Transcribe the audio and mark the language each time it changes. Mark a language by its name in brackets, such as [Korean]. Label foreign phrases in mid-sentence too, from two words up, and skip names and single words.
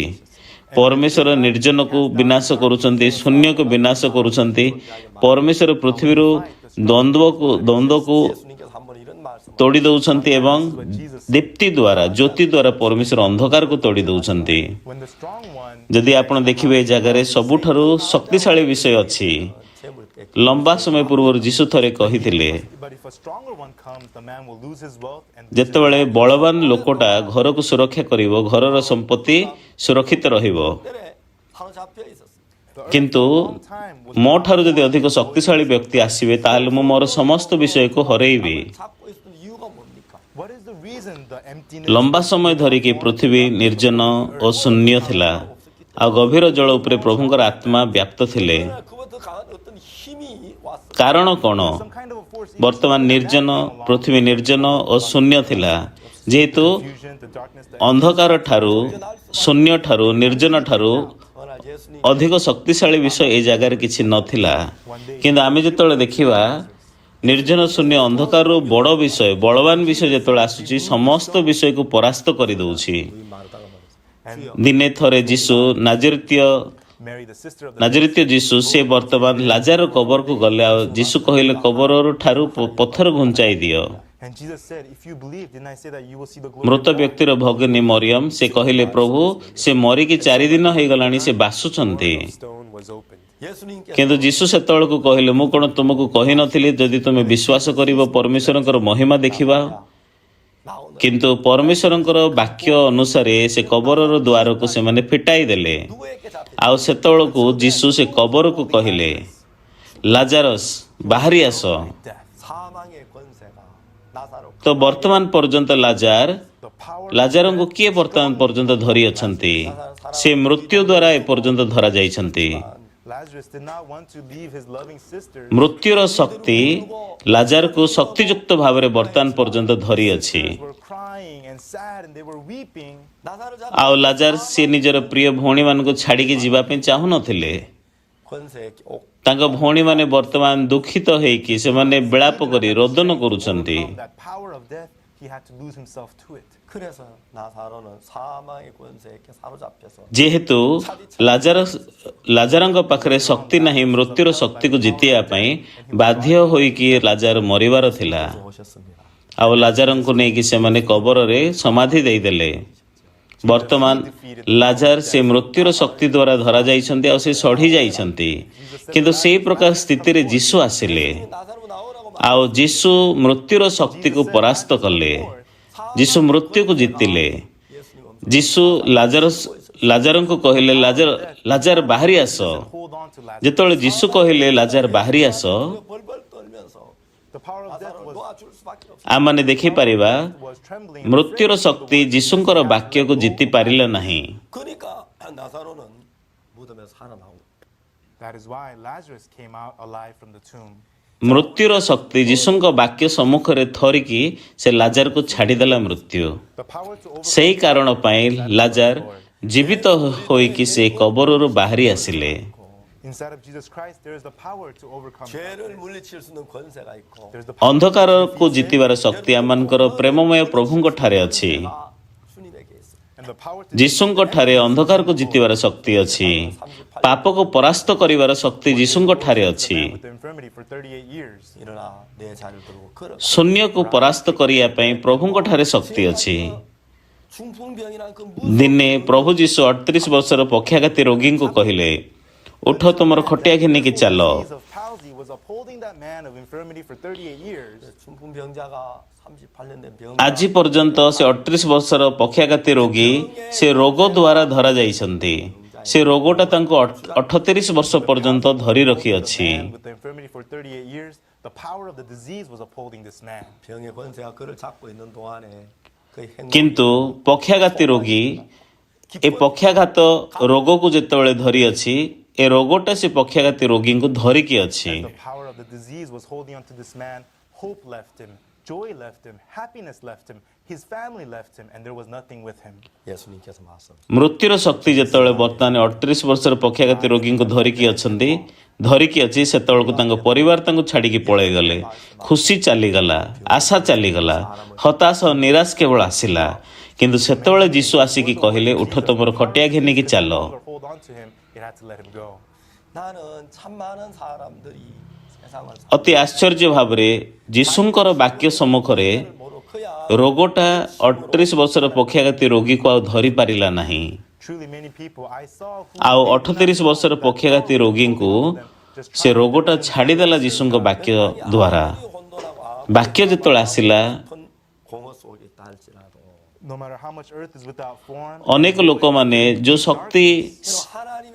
[Odia] ପରମେଶ୍ୱର ନିର୍ଜନକୁ ବିନାଶ କରୁଛନ୍ତି, ଶୂନ୍ୟକୁ ବିନାଶ କରୁଛନ୍ତି। ପରମେଶ୍ୱର ପୃଥିବୀରୁ ଦ୍ୱନ୍ଦ୍ୱକୁ [Korean] 예수님께서 한번 이런 말씀을 [Odia] ତୋଡ଼ି ଦେଉଛନ୍ତି ଏବଂ ଦୀପ୍ତି ଦ୍ୱାରା, ଜ୍ୟୋତି ଦ୍ୱାରା ପରମେଶ୍ୱର ଅନ୍ଧକାରକୁ ତୋଡ଼ି ଦେଉଛନ୍ତି। ଯଦି ଆପଣ ଦେଖିବେ ଏ ଜାଗାରେ ସବୁଠାରୁ ଶକ୍ତିଶାଳୀ ବିଷୟ ଅଛି। [Korean] 재물 뺏기 [Odia] ଲମ୍ବା ସମୟ ପୂର୍ବରୁ ଯୀଶୁ ଥରେ କହିଥିଲେ, ଯେତେବେଳେ ବଳବାନ ଲୋକଟା ଘରକୁ ସୁରକ୍ଷା କରିବ, ଘରର ସମ୍ପତ୍ତି ସୁରକ୍ଷିତ ରହିବ। [Korean] 때문에 사로잡혀 있었어요. [Odia] କିନ୍ତୁ ମୋ ଠାରୁ ଯଦି ଅଧିକ ଶକ୍ତିଶାଳୀ ବ୍ୟକ୍ତି ଆସିବେ, ତାହେଲେ ମୁଁ ମୋର ସମସ୍ତ ବିଷୟକୁ ହରେଇବି। [Korean] 잡고 있었던 이유가 뭡니까? [Odia] ଲମ୍ବା ସମୟ ଧରିକି ପୃଥିବୀ ନିର୍ଜନ ଓ ଶୂନ୍ୟ ଥିଲା। ଆଉ ଗଭୀର ଜଳ ଉପରେ ପ୍ରଭୁଙ୍କର ଆତ୍ମା ବ୍ୟାପ୍ତ ଥିଲେ। [Korean] 그보다 강한 어떤 힘이 왔어요. [Odia] କାରଣ କ'ଣ? ବର୍ତ୍ତମାନ ନିର୍ଜନ, ପୃଥିବୀ ନିର୍ଜନ ଓ ଶୂନ୍ୟ ଥିଲା। ଯେହେତୁ ଅନ୍ଧକାର ଠାରୁ, ଶୂନ୍ୟ ଠାରୁ, ନିର୍ଜନ ଠାରୁ [Korean] 그러나 예수님 [Odia] ଅଧିକ ଶକ୍ତିଶାଳୀ ବିଷୟ ଏ ଜାଗାରେ କିଛି ନଥିଲା। କିନ୍ତୁ ଆମେ ଯେତେବେଳେ ଦେଖିବା ନିର୍ଜନ, ଶୂନ୍ୟ, ଅନ୍ଧକାରରୁ ବଡ଼ ବିଷୟ, ବଳବାନ ବିଷୟ ଯେତେବେଳେ ଆସୁଛି, ସମସ୍ତ ବିଷୟକୁ ପରାସ୍ତ କରିଦେଉଛି। [Korean] 말하다가 말했어요. [Odia] ଦିନେ ଥରେ ଯୀଶୁ ନାଜରିତୀୟ ଯୀଶୁ ସେ ବର୍ତ୍ତମାନ ଲାଜାର କବରକୁ ଗଲେ। ଆଉ ଯୀଶୁ କହିଲେ, କବରରୁ ଠାରୁ ପଥର ଘୁଞ୍ଚାଇ ଦିଅ। ମୃତ ବ୍ୟକ୍ତିର ଭଗିନୀ ମରିୟମ ସେ କହିଲେ, ପ୍ରଭୁ ସେ ମରିକି 4 ଦିନ ହେଇଗଲାଣି, ସେ ବାସୁଛନ୍ତି। [Korean] 예수님께서 [Odia] କିନ୍ତୁ ଯୀଶୁ ସେତେବେଳକୁ କହିଲେ, ମୁଁ କ'ଣ ତୁମକୁ କହିନଥିଲି, ଯଦି ତୁମେ ବିଶ୍ୱାସ କରିବ ପରମେଶ୍ୱରଙ୍କର ମହିମା ଦେଖିବା। [Korean] 나오는 [Odia] କିନ୍ତୁ ପରମେଶ୍ୱରଙ୍କର ବାକ୍ୟ ଅନୁସାରେ ସେ କବରର ଦ୍ୱାରକୁ ସେମାନେ ଫିଟାଇ ଦେଲେ। [Korean] 누구에게 잡혀 [Odia] ଆଉ ସେତେବେଳକୁ ଯୀଶୁ ସେ କବରକୁ କହିଲେ, ଲାଜାରସ ବାହାରି ଆସ। [Korean] 사망의 권세가 나사로 [Odia] ତ ବର୍ତ୍ତମାନ ପର୍ଯ୍ୟନ୍ତ ଲାଜାରଙ୍କୁ କିଏ ବର୍ତ୍ତମାନ ପର୍ଯ୍ୟନ୍ତ ଧରି ଅଛନ୍ତି? ସେ ମୃତ୍ୟୁ ଦ୍ୱାରା ଏପର୍ଯ୍ୟନ୍ତ ଧରାଯାଇଛନ୍ତି। ମୃତ୍ୟୁର ଶକ୍ତି ଲାଜାରକୁ ଶକ୍ତିଯୁକ୍ତ ଭାବରେ ବର୍ତ୍ତମାନ ପର୍ଯ୍ୟନ୍ତ ଧରିଅଛି। [Korean] 나사로 잡혀 [Odia] ଆଉ ଲାଜାର ସେ ନିଜର ପ୍ରିୟ ଭଉଣୀମାନଙ୍କୁ ଛାଡ଼ିକି ଯିବା ପାଇଁ ଚାହୁଁନଥିଲେ। [Korean] 권세 옥 [Odia] ତାଙ୍କ ଭଉଣୀମାନେ ବର୍ତ୍ତମାନ ଦୁଃଖିତ ହେଇକି ସେମାନେ ବିଳାପ କରି ରୋଦନ କରୁଛନ୍ତି। [Korean] 그래서 나사로는 사망의 권세에게 사로잡혀서 [Odia] ଯେହେତୁ ଲାଜାରଙ୍କ ପାଖରେ ଶକ୍ତି ନାହିଁ ମୃତ୍ୟୁର ଶକ୍ତିକୁ ଜିତିବା ପାଇଁ, ବାଧ୍ୟ ହୋଇକି ଲାଜାର ମରିବାର ଥିଲା। [Korean] 오셨습니다. [Odia] ଆଉ ଲାଜାରଙ୍କୁ ନେଇକି ସେମାନେ କବରରେ ସମାଧି ଦେଇଦେଲେ। ବର୍ତ୍ତମାନ ଲାଜାର ସେ ମୃତ୍ୟୁର ଶକ୍ତି ଦ୍ୱାରା ଧରାଯାଇଛନ୍ତି ଆଉ ସେ ସଢ଼ି ଯାଇଛନ୍ତି। କିନ୍ତୁ ସେହି ପ୍ରକାର ସ୍ଥିତିରେ ଯୀଶୁ ଆସିଲେ। [Korean] 나사로 나오라고 [Odia] ଆଉ ଯୀଶୁ ମୃତ୍ୟୁର ଶକ୍ତିକୁ ପରାସ୍ତ କଲେ। ଯୀଶୁ ମୃତ୍ୟୁକୁ ଜିତିଲେ। ଯୀଶୁ ଲାଜାରଙ୍କୁ କହିଲେ, ଲାଜାର ବାହାରି ଆସ। ଯେତେବେଳେ ଯୀଶୁ କହିଲେ ଲାଜାର ବାହାରି ଆସ, [Korean] 벌벌 떨면서 나사로를 놓아줄 수밖에 없어요. [Odia] ଆମମାନେ ଦେଖିପାରିବା ମୃତ୍ୟୁର ଶକ୍ତି ଯୀଶୁଙ୍କର ବାକ୍ୟକୁ ଜିତି ପାରିଲା ନାହିଁ। [Korean] 그러니까 나사로는 무덤에서 살아나온 [Odia] ମୃତ୍ୟୁର ଶକ୍ତି ଯୀଶୁଙ୍କ ବାକ୍ୟ ସମ୍ମୁଖରେ ଥରିକି ସେ ଲାଜାରକୁ ଛାଡ଼ିଦେଲା ମୃତ୍ୟୁ। ସେହି କାରଣ ପାଇଁ ଲାଜାର ଜୀବିତ ହୋଇକି ସେ କବରରୁ ବାହାରି ଆସିଲେ। [Korean] 죄를 물리칠 수 있는 권세가 있고 [Odia] ଅନ୍ଧକାରକୁ ଜିତିବାର ଶକ୍ତି ଆମମାନଙ୍କର ପ୍ରେମମୟ ପ୍ରଭୁଙ୍କ ଠାରେ ଅଛି। [Korean] 주님에게 있어요. [English] the power to [Odia] ଯୀଶୁଙ୍କ ଠାରେ ଅନ୍ଧକାରକୁ ଜିତିବାର ଶକ୍ତି ଅଛି। ପାପକୁ ପରାସ୍ତ କରିବାର ଶକ୍ତି ଯୀଶୁଙ୍କ ଠାରେ [English] the [Odia] ଅଛି। [English] man with the infirmity for 38 years. [Korean] 일어나 내 자리를 들고 걸어. [Odia] ଶୂନ୍ୟକୁ ପରାସ୍ତ କରିବା ପାଇଁ ପ୍ରଭୁଙ୍କ ଠାରେ ଶକ୍ତି ଅଛି। [Korean] 중풍병이란 그 [Odia] ଦିନେ ପ୍ରଭୁ ଯୀଶୁ 38 ବର୍ଷର ପକ୍ଷାଘାତୀ ରୋଗୀଙ୍କୁ କହିଲେ, ଉଠ ତୁମର ଖଟିଆ ଘେନିକି ଚାଲ। [English] Disease of palsy was upholding that man of infirmity for 38 years. [Korean] 중풍병자가 38년 된 병. [Odia] ଆଜି ପର୍ଯ୍ୟନ୍ତ ସେ 38 ବର୍ଷର ପକ୍ଷାଘାତୀ ରୋଗୀ ସେ ରୋଗ ଦ୍ୱାରା ଧରାଯାଇଛନ୍ତି। ସେ ରୋଗଟା ତାଙ୍କୁ 38 ବର୍ଷ ପର୍ଯ୍ୟନ୍ତ ଧରି ରଖିଅଛି। [English] Man with the infirmity for 38 years, the power of the disease was upholding this man. [Korean] 병의 권세가 그를 잡고 있는 동안에 그의 행동이 [Odia] କିନ୍ତୁ ପକ୍ଷାଘାତୀ ରୋଗୀ ଏ ପକ୍ଷାଘାତ ରୋଗକୁ ଯେତେବେଳେ ଧରିଅଛି, ଏ ରୋଗଟା ସେ ପକ୍ଷାଘାତୀ ରୋଗୀଙ୍କୁ ଧରିକି ଅଛି। [English] The power of the disease was holding on to this man. Hope left him, joy left him, happiness left him, his family left him, and there was nothing with him. [Korean] 예수님께서 말씀. [Odia] ମୃତ୍ୟୁର ଶକ୍ତି ଯେତେବେଳେ ବର୍ତ୍ତମାନ 38 ବର୍ଷର ପକ୍ଷାଘାତୀ ରୋଗୀଙ୍କୁ ଧରିକି ଅଛି, ସେତେବେଳକୁ ତାଙ୍କ ପରିବାର ତାଙ୍କୁ ଛାଡ଼ିକି ପଳେଇଗଲେ। ଖୁସି ଚାଲିଗଲା, ଆଶା ଚାଲିଗଲା, ହତାଶ ନିରାଶ କେବଳ ଆସିଲା। କିନ୍ତୁ ସେତେବେଳେ ଯୀଶୁ ଆସିକି କହିଲେ, ଉଠ ତୁମର ଖଟିଆ ଘେନିକି ଚାଲ। [English] No longer hold on to him, you had to let him go. [Korean] 나는 참 많은 사람들이 세상을 [Odia] ଅତି ଆଶ୍ଚର୍ଯ୍ୟ ଭାବରେ ଯୀଶୁଙ୍କର ବାକ୍ୟ ସମ୍ମୁଖରେ 모르 그야 ରୋଗଟା 38 ବର୍ଷର ପକ୍ଷାଘାତୀ ରୋଗୀକୁ ଆଉ ଧରିପାରିଲା ନାହିଁ। [English] Truly many people I saw who [Odia] ଆଉ 38 ବର୍ଷର ପକ୍ଷାଘାତୀ ରୋଗୀଙ୍କୁ ସେ ରୋଗଟା ଛାଡ଼ିଦେଲା ଯୀଶୁଙ୍କ ବାକ୍ୟ ଦ୍ୱାରା। [Korean] 혼돈하고 [Odia] ବାକ୍ୟ ଯେତେବେଳେ ଆସିଲା, [Korean] 아픈 공허 속에 있다 할지라도 [English] no matter how much earth is without form, [Odia] ଅନେକ ଲୋକମାନେ ଯେଉଁ ଶକ୍ତି [Korean] 하나님의